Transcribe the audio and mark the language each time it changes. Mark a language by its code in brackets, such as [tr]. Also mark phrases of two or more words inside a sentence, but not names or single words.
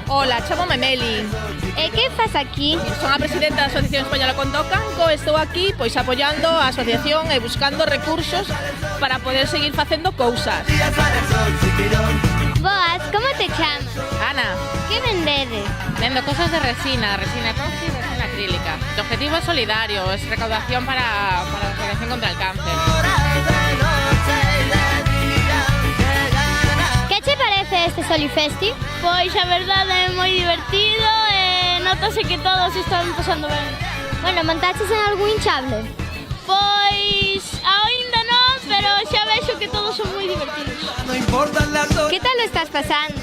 [gl] Hola, chámome Meli. E que faz aquí? Son a presidenta da Asociación Española contra o Cancro. Estou aquí pois apoiando a asociación e buscando recursos para poder seguir facendo cousas. Boas, como te chamas? Ana. Que vendedes? [es] Vendo cosas de resina epoxi y resina acrílica. El objetivo es solidario, es recaudación para la Asociación contra el Cáncer. [gl] Que che parece este Solifesti? Pois a verdade é moi divertido e notase que todos están pasando ben. Bueno, montaches en algún hinchable? Pois aínda non, pero xa vexo que todos son moi divertidos. [es] Que tal lo estás pasando?